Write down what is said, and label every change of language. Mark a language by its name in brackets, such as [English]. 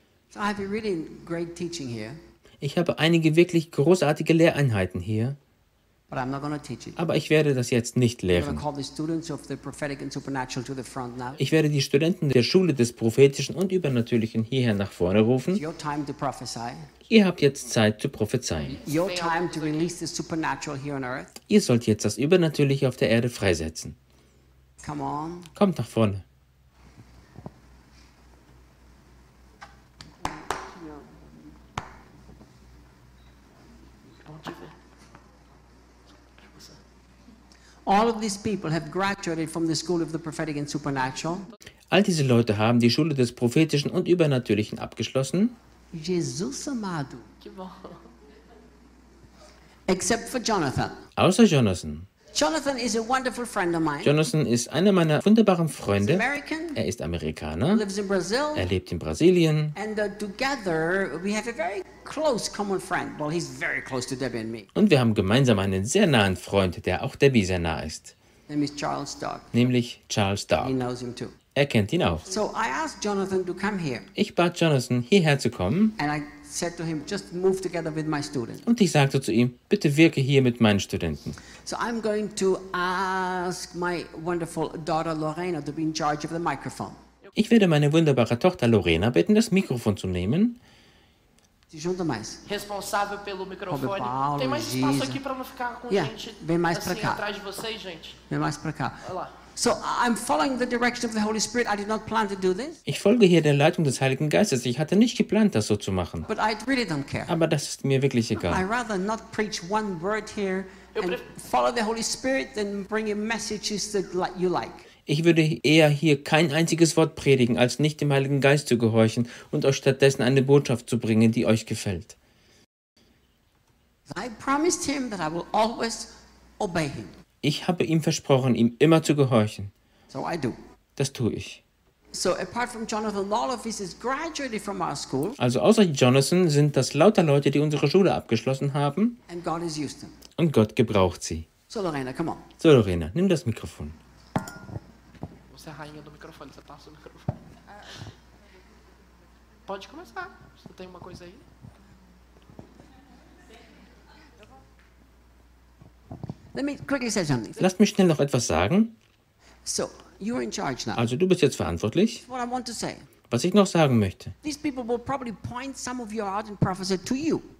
[English] So I have a really great teaching here. [German] Ich habe einige wirklich großartige Lehreinheiten hier. [English] But I'm not going to teach it. [German] Aber ich werde das jetzt nicht lehren. [English] I'm going to call the students of the prophetic and supernatural to the front now. [German] Ich werde die Studenten der Schule des Prophetischen und Übernatürlichen hierher nach vorne rufen. [English] It's your time to prophesy. [German] Ihr habt jetzt Zeit zu prophezeien. [English] Your time to release the supernatural here on earth. [German] Ihr sollt jetzt das Übernatürliche auf der Erde freisetzen. [English] Come on. [German] Kommt nach vorne. [English] All of these people have graduated from the school of the prophetic and supernatural. [German] All diese Leute haben die Schule des Prophetischen und Übernatürlichen abgeschlossen. [Portuguese] Jesus amado. [English] Except for Jonathan. [German] Außer Jonathan. [English] Jonathan is a wonderful friend of mine. [German] Jonathan ist einer meiner wunderbaren Freunde. [English] He's American. [German] Er ist Amerikaner. [English] He lives in Brazil. [German] Er lebt in Brasilien. [English] And together we have a very close common friend. Well, he's very close to Debbie and me. [German] Und wir haben gemeinsam einen sehr nahen Freund, der auch Debbie sehr nah ist. [English] Name is Charles Dark. [German] Nämlich Charles Dark. [English] He knows him too. [German] Er kennt ihn auch. [English] So I asked Jonathan to come here. [German] Ich bat Jonathan, hierher zu kommen. [English] And I said to him, just move together with my students. [German] Und ich sagte zu ihm, bitte wirke hier mit meinen Studenten. [English] So I'm going to ask my wonderful daughter Lorena to be in charge of the microphone. [German] Ich werde meine wunderbare Tochter Lorena bitten, das Mikrofon zu nehmen. [Portuguese] Sie junta mais. Responsável pelo microfone. Paulo, tem mais espaço Jesus. Aqui para não ficar com [English] yeah. [Portuguese] gente. Vem mais para assim, cá. Atrás de vocês, gente. Vem mais para cá. Olha lá. [English] So I'm following the direction of the Holy Spirit. I did not plan to do this. [German] Ich folge hier der Leitung des Heiligen Geistes. Ich hatte nicht geplant, das so zu machen. [English] But I really don't care. [German] Aber das ist mir wirklich egal. [English] I'd rather not preach one word here and follow the Holy Spirit than bring you messages that you like. [German] Ich würde eher hier kein einziges Wort predigen, als nicht dem Heiligen Geist zu gehorchen und euch stattdessen eine Botschaft zu bringen, die euch gefällt. [English] I promised him that I will always obey him. [German] Ich habe ihm versprochen, ihm immer zu gehorchen. [English] So I do. [German] Das tue ich. [English] So apart from Jonathan, all of us is graduated from our school. [German] Also außer Jonathan sind das lauter Leute, die unsere Schule abgeschlossen haben. [English] And God has used them. [German] Und Gott gebraucht sie. [English] So Lorena, come on. [German] So Lorena, nimm das Mikrofon. [Portuguese] Você é rainha do microfone, você passa o microfone. Pode começar. Você tem uma coisa aí? [English] Let me quickly say something. [German] Lass mich schnell noch etwas sagen. [English] So, you're in charge now. [German] Also, du bist jetzt verantwortlich. [English] What I want to say. [German] Was ich noch sagen möchte. [English] These people will probably point some of you out and prophesy to you.